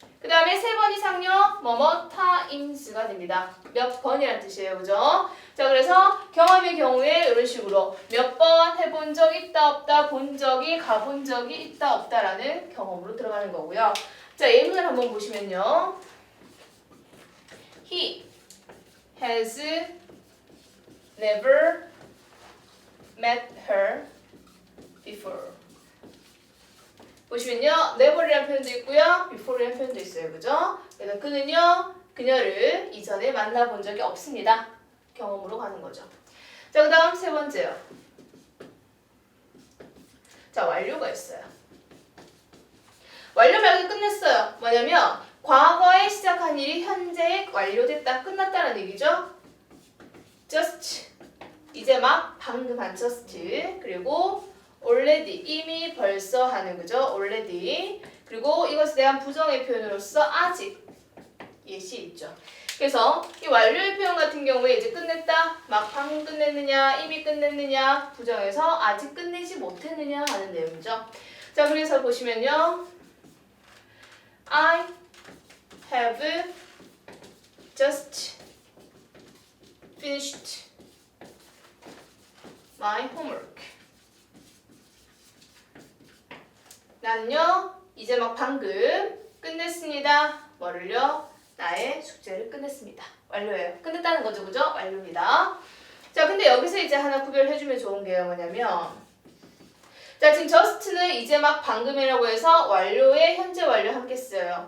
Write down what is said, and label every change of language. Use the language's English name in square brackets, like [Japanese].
[Korean] 그 다음에 세 번 이상요, 뭐뭐 times가 됩니다. 몇 번이라는 뜻이에요, 그죠? 자, 그래서 경험의 경우에 이런 식으로 몇 번 해본 적 있다, 없다, 본 적이, 가본 적이 있다, 없다라는 경험으로 들어가는 거고요. 자, 예문을 한번 보시면요. [English] He has never met her before. [Korean] 보시면요, never이라는 표현도 있고요, before이라는 표현도 있어요, 그죠? 그래서 그는요, 그녀를 이전에 만나본 적이 없습니다. 경험으로 가는 거죠. 자, 그 다음 세 번째요. 자, 완료가 있어요. 완료 말고 끝냈어요. 뭐냐면 과거에 시작한 일이 현재에 완료됐다, 끝났다는 얘기죠. just 이제 막 방금 한 just 그리고 already 이미 벌써 하는 거죠. already 그리고 이것에 대한 부정의 표현으로서 아직 예시 있죠. 그래서 이 완료의 표현 같은 경우에 이제 끝냈다, 막 방금 끝냈느냐, 이미 끝냈느냐, 부정해서 아직 끝내지 못했느냐 하는 내용이죠. 자, 그래서 보시면요. [English] I have just finished my homework. [Korean] 나는요, 이제 막 방금 끝냈습니다. 뭐를요? 나의 숙제를 끝냈습니다. 완료예요. 끝냈다는 거죠, 그죠? 완료입니다. 자, 근데 여기서 이제 하나 구별해주면 좋은 게요, 뭐냐면, 자, 지금 just는 이제 막 방금이라고 해서 완료에 현재 완료 함께 써요.